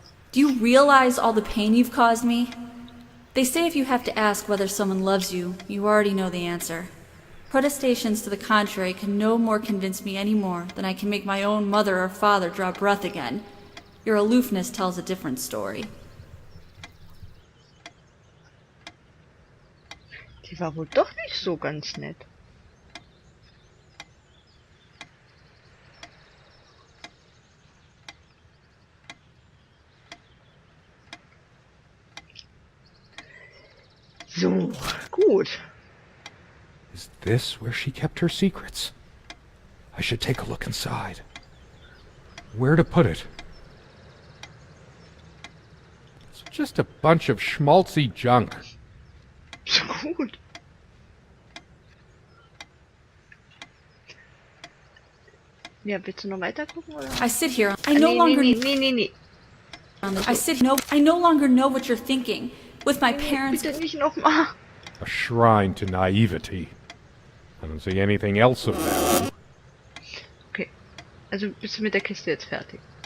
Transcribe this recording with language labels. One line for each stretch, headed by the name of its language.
English: Do you realize all the pain you've caused me? They say if you have to ask whether someone loves you, you already know the answer. Protestations to the contrary can no more convince me any more than I can make my own mother or father draw breath again. Your aloofness tells a different story.
German: Die war wohl doch nicht so ganz nett. So, gut.
English: Is this where she kept her secrets? I should take a look inside. Where to put it? It's just a bunch of schmaltzy junk.
German: So gut. Ja, willst du noch weiter gucken, oder?
English: I sit here. I
German: Ah,
English: no
German: nee,
English: longer.
German: nee.
English: I no longer know what you're thinking. With my parents.
German: Bitte nicht nochmal.
English: A shrine to naivety. I don't see anything else of value.
German: Okay. Also bist du mit der Kiste jetzt fertig?